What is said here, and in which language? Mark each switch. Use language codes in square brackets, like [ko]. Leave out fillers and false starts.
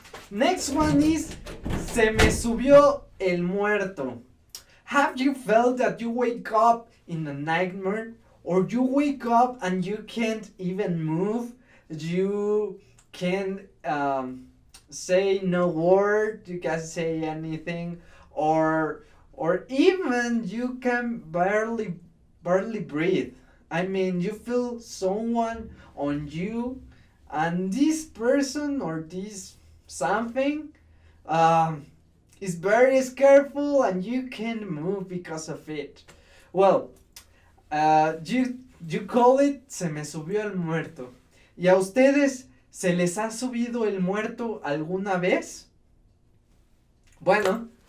[en] Next one is [es] se me subió el muerto. [en] Have you felt that you wake up in a nightmare? Or you wake up and you can't even move? You can't say no word, you can't say anything, or even you can barely breathe. I mean, you feel someone on you, and this person or this something is very scareful and you can't move because of it. Well, you call it [es] se me subió el muerto. ¿Y a ustedes se les ha subido el muerto alguna vez? Bueno.